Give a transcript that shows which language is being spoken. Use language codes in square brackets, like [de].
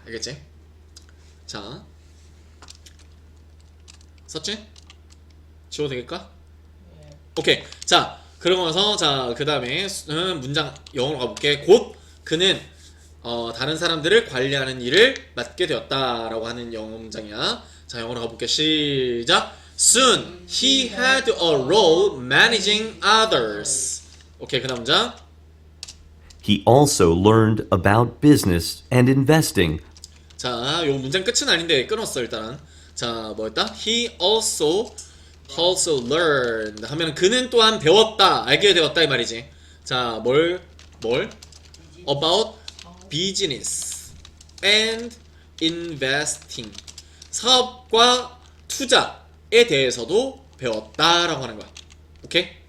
[ko] 알겠지? 자, 썼지? 지워도 되겠까? 오케이. 자, 그러면서 자, 그 다음에 문장 영어로 가볼게. 곧 그는 다른 사람들을 관리하는 일을 맡게 되었다라고 하는 영어 문장이야. 자, 영어로 가볼게. 시작. [en] Soon he had a role managing others. [ko] 오케이, 그 다음 문장. [en] He also learned about business and investing. [ko] 자, 요 문장 끝은 아닌데 끊었어 일단. 자, 뭐였다? He also learned 하면 그는 또한 배웠다, 알게 되었다 이 말이지. 자, 뭘 about business and investing 사업과 투자에 대해서도 배웠다라고 하는 거야. 오케이?